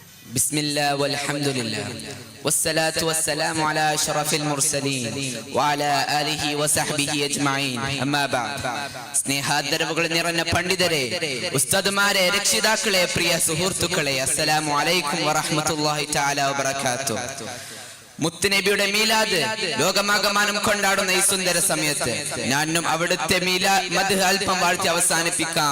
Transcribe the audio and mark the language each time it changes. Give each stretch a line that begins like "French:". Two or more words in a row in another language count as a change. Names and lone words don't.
Arabic: بسم الله والحمد لله والصلاة والسلام على أشرف المرسلين وعلى آله وصحبه أجمعين أما بعد
Malayalam: സ്നേഹാദരവുകൾ നിറഞ്ഞ പണ്ഡിതരെ, ഉസ്താദുമാരെ, രക്ഷിതാക്കളെ, പ്രിയ സുഹൃത്തുക്കളെ,
Arabic: السلام عليكم ورحمة الله تعالى وبركاته.
Malayalam: മുത്തുനബിയുടെ മീലാദ് ലോകമാകമാനം കൊണ്ടാടുന്ന ഈ സുന്ദര സമയത്ത് ഞാനും അവിടുത്തെ മദ്ഹ് അല്പം വാഴ്ത്തി അവസാനിപ്പിക്കാം.